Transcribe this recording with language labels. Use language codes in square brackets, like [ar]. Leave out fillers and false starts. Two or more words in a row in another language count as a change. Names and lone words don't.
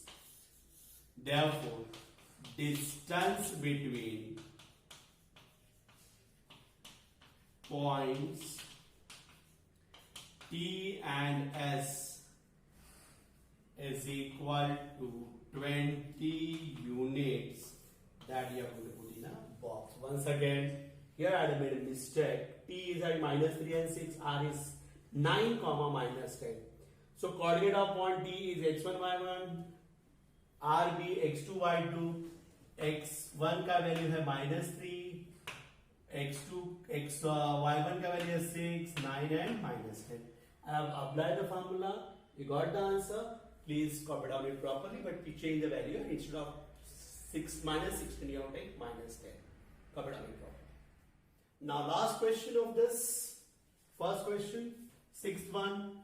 [en] Therefore, distance between points T and S is equal to 20 units. That you have to put in a box. Once again, here I have made a mistake. T is at minus 3 and 6, R is 9 comma minus 10. So coordinate of point T is x1 y1, R be x2 y2, [hi] x1 का वैल्यू है minus 3, y1 का वैल्यू है 6, [en] 9 and minus 10. I have applied the formula. You got the answer. Please copy down it properly, but we change the value. Instead of 6 minus 16, you have to take minus 10. Copy down it properly. Now last question of this. First question, sixth one.